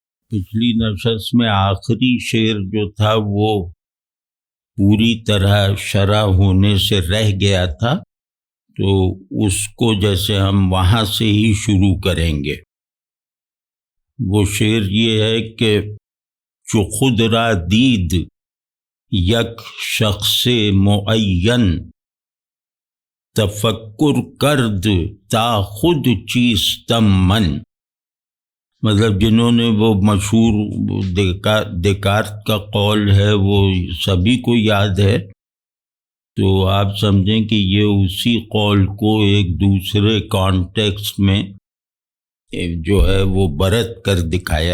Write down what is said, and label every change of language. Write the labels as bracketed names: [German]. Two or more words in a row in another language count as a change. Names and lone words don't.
[Urdu] پچھلی نشست میں آخری شعر جو تھا وہ پوری طرح شرح ہونے سے رہ گیا تھا، تو اس کو جیسے ہم وہاں سے ہی شروع کریں گے۔ وہ شعر یہ ہے کہ [Persian] چو خود را دید یک شخص معین، تفکر کرد تا خود چیستم من۔ [Urdu] مطلب جنہوں نے وہ مشہور دیکارت کا قول ہے وہ سبھی کو یاد ہے، تو آپ سمجھیں کہ یہ اسی قول کو ایک دوسرے کانٹیکسٹ میں جو ہے وہ برت کر دکھایا